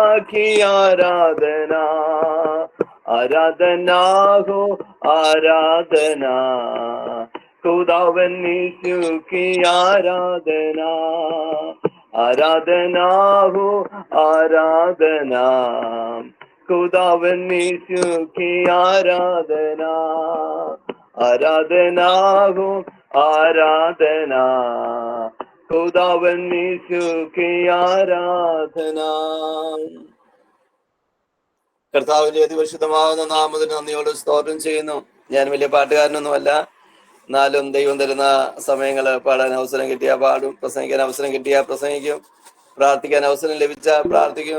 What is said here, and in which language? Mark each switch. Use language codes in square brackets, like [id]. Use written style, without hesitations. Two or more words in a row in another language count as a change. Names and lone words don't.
[hi] की आराधना, आराधना हो आराधना, खुदावन यीशु की आराधना, आराधना हो आराधना, खुदावन यीशु की आराधना, आराधना हो आराधना, खुदावन यीशु की आराधना. [ml] കർത്താവിന്റെ അതിപരിശുദ്ധമാകുന്ന നാമത്തിന് നന്ദിയോട് സ്തോത്രം ചെയ്യുന്നു. ഞാൻ വലിയ പാട്ടുകാരനൊന്നുമല്ല, എന്നാലും ദൈവം തരുന്ന സമയങ്ങള് പാടാൻ അവസരം കിട്ടിയാ പാടും, പ്രസംഗിക്കാൻ അവസരം കിട്ടിയാ പ്രസംഗിക്കും, പ്രാർത്ഥിക്കാൻ അവസരം ലഭിച്ചാ പ്രാർത്ഥിക്കും.